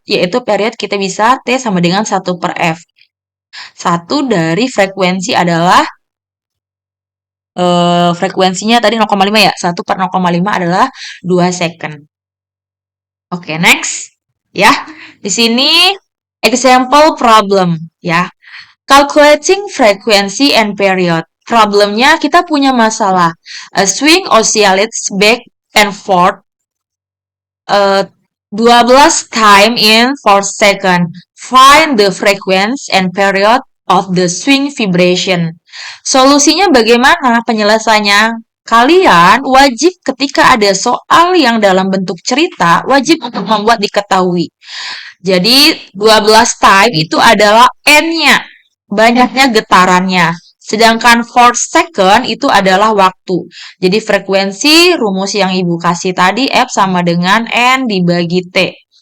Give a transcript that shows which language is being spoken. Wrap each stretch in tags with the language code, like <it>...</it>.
<id>Yaitu period kita bisa T sama dengan 1 per F. Satu dari frekuensi adalah frekuensinya tadi 0,5 ya. 1 per 0,5 adalah 2 second. Oke, next. Ya, di sini</id> <en>example problem</en> <id>ya.</id> <en>Calculating frequency and period.</en> <id>Problemnya kita punya masalah.</id> <en>A swing oscillates back and forth 12 time in 4 second. Find the frequency and period of the swing vibration.</en> <id>Solusinya bagaimana penyelesaiannya? Kalian wajib ketika ada soal yang dalam bentuk cerita, wajib untuk membuat diketahui. Jadi 12 time itu adalah N-nya, banyaknya getarannya. Sedangkan 4 second itu adalah waktu. Jadi frekuensi rumus yang Ibu kasih tadi F sama dengan N dibagi T.</id>